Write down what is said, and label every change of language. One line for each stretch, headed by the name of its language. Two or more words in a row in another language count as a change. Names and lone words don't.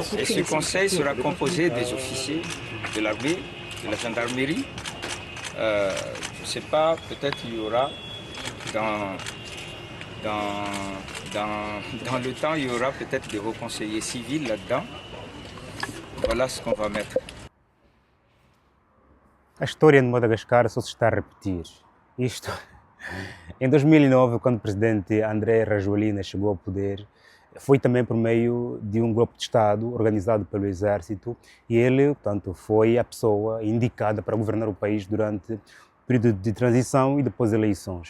French: Et ce conseil sera composé des officiers de l'armée, de la gendarmerie. Je ne sais pas, peut-être il y aura dans le temps, il y aura peut-être des hauts conseillers civils là-dedans. Voilà ce qu'on va mettre.
Portuguese: A história de Madagascar só se está a repetir. Isto, em 2009, quando o presidente André Rajoelina chegou ao poder, foi também por meio de um golpe de Estado organizado pelo Exército e ele, portanto, foi a pessoa indicada para governar o país durante o período de transição e depois eleições.